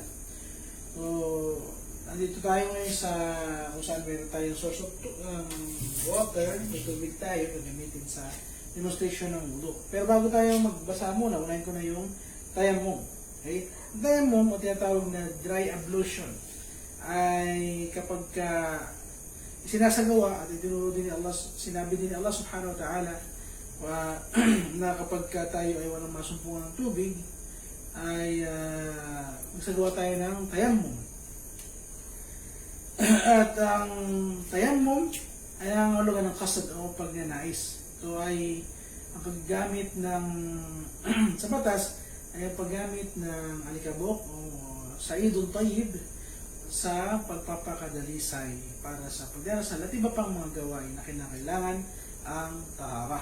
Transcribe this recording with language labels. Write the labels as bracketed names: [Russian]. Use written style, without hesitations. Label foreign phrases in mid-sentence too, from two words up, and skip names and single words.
[Filipino] So, nandito tayo ngayon sa kung saan meron tayong [English] source of water, [Filipino] may tubig tayo gagamitin sa demonstration ng wudu. Pero bago tayo magbasa muna, unahin ko na yung tayammum. Okay? Ang tayammum o tinatawag na [English] dry ablution [Filipino] ay kapag sinasagawa at itinuro din ni Allah, sinabi din ni Allah [Arabic] subhanahu wa ta'ala [Filipino] na kapag tayo ay walang masumpungan ng tubig ay magsagawa tayo ng tayammum. At ang tayammum ay ang hulugan ng qasd o pagnanais. Ito ay ang paggamit ng sa batas ay ang paggamit ng alikabok o [Arabic] sa'idul tayyib [Filipino] sa pagpapakadalisay para sa pagdarasal at iba pang mga gawain na kinakailangan ang tahara.